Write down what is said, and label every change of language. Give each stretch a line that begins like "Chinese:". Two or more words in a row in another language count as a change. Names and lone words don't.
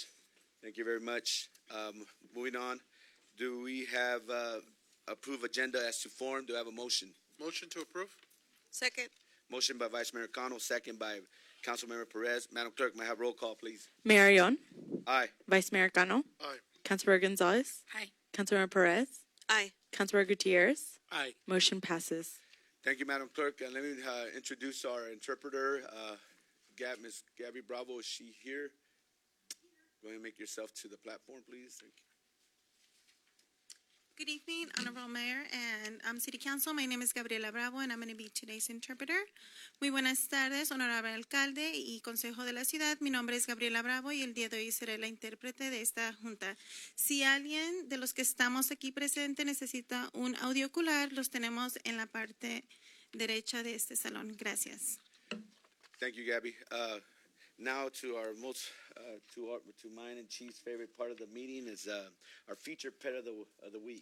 English: Thank you very much. Moving on, do we have approved agenda as to form? Do I have a motion? Motion to approve? Second. Motion by Vice Mayor Cano, second by Councilmember Perez. Madam Clerk, may I have roll call, please? Marion. Aye. Vice Mayor Cano. Aye. Councilmember Gonzalez. Aye. Councilmember Perez. Aye. Councilmember Gutierrez. Aye. Motion passes. Thank you, Madam Clerk. And let me introduce our interpreter, Ms. Gabby Bravo. Is she here? Go ahead and make yourself to the platform, please. Thank you. Good evening, Honorable Mayor and City Council. My name is Gabriela Bravo and I'm going to be today's interpreter.
Spanish: Muy buenas tardes, Honorable Alcalde y Consejo de la Ciudad. Mi nombre es Gabriela Bravo y el día de hoy seré la intérprete de esta junta. Si alguien de los que estamos aquí presente necesita un audiocular, los tenemos en la parte derecha de este salón. Gracias.
English: Thank you, Gabby. Now to our to mine and Chief's favorite part of the meeting is our featured pet of the week.